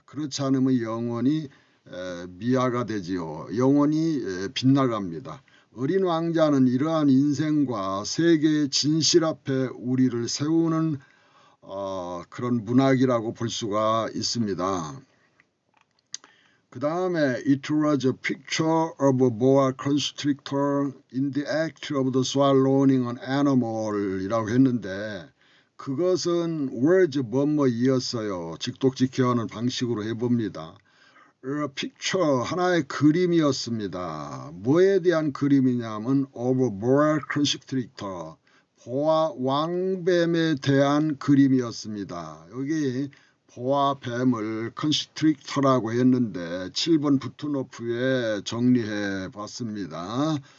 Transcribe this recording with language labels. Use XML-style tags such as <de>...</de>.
<ko>그렇지 않으면 영원히 미아가 되지요. 영원히 빗나갑니다. 어린 왕자는 이러한 인생과 세계의 진실 앞에 우리를 세우는 그런 문학이라고 볼 수가 있습니다.</ko> <en>그 다음에 It was a picture of a boa constrictor in the act of the swallowing an animal</en> <ko>이라고 했는데, 그것은</ko> <en>words</en> <ko>뭐뭐이었어요. 직독직해하는 방식으로 해봅니다.</ko> <en>A picture,</en> <ko>하나의 그림이었습니다. 뭐에 대한 그림이냐면</ko> <en>of a boa constrictor,</en> <ko>보아 왕뱀에 대한 그림이었습니다. 여기 보아 뱀을 컨스트릭터라고 했는데 7번 푸트노트에 정리해 봤습니다.</ko>